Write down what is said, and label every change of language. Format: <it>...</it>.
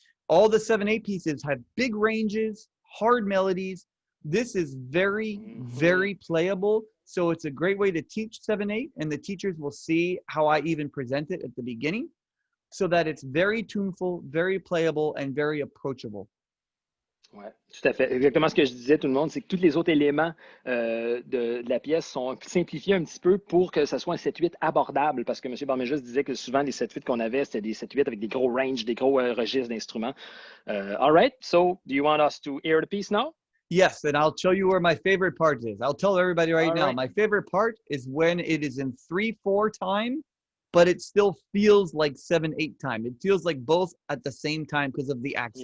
<en>All the 7/8 pieces have big ranges, hard melodies. This is very playable. So it's a great way to teach 7/8, and the teachers will see how I even present it at the beginning, so that it's very tuneful, very playable, and very approachable.</en> <fr>Oui, tout à fait. Exactement ce que je disais, tout le monde, c'est que tous les autres éléments de la pièce sont simplifiés un petit peu pour que ce soit un 7/8 abordable, parce que M. Balmages disait que souvent, les 7/8 qu'on avait, c'était des 7/8 avec des gros ranges, des gros registres d'instruments.</fr> <en>All right, so do you want us to hear the piece now? Yes, and I'll tell you where my favorite part is. I'll tell everybody right now. Right. My favorite part is when it is in 3/4 time, but it still feels like 7/8 time. It feels like both at the same time because of the accent.</en>